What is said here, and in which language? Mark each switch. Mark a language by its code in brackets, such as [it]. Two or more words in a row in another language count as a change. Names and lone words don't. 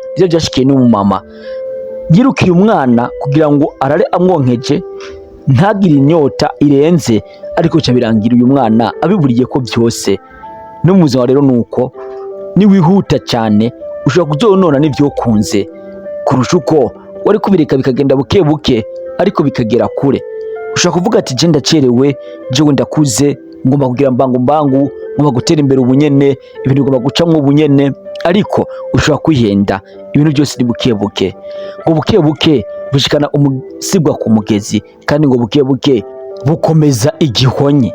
[rn] Ibyo byashikiye n'umumama yirukiye umwana kugira ngo arare amwonkeje ntagire inyota irenze, ariko cyo birangira uyu mwana abiburiye ko byose. No mu buzima rero nuko ni wihuta cyane ushobora kuzonona n'ibyo kunze kurusha uko wari kubireka bikagenda buke buke ariko bikagera kure. Ushobora kuvuga ati je ndacerewe, jewe ndakuze, ngomba kugira mbangu, ngomba gutera imbere ubunyene, ibintu ngomba gucamwo ubunyene, ariko ushobora kwihenda. Ibintu byose ni buke buke, ngo buke buke bushikana umusigwa ku mugezi, kandi ngo buke buke bukomeza igihonye.